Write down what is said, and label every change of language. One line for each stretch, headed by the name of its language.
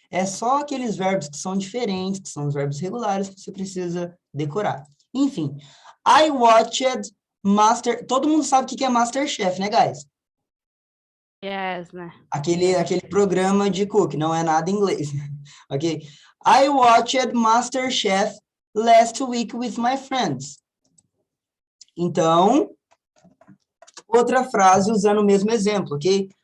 Portuguese: É só aqueles verbos que são diferentes, que são os verbos regulares, que você precisa decorar. Enfim,
English: I watched
Portuguese: Todo mundo sabe o que é MasterChef, né, guys?
English: Yes, né?
Portuguese: Aquele programa de cook, não é nada em inglês, ok?
English: I watched MasterChef last week with my friends.
Portuguese: Então, outra frase usando o mesmo exemplo, ok?